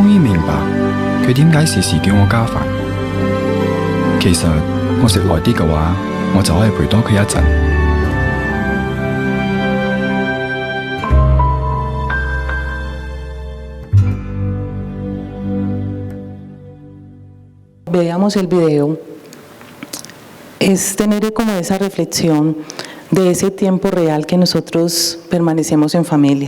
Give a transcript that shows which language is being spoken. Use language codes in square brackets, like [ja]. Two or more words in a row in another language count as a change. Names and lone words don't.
[yue] 於明白佢點解時時叫我加飯。其實我食耐啲嘅話，我就可以陪多佢一陣。 [es] Veamos el video. Es tener como esa reflexión de ese tiempo real que nosotros permanecemos en familia.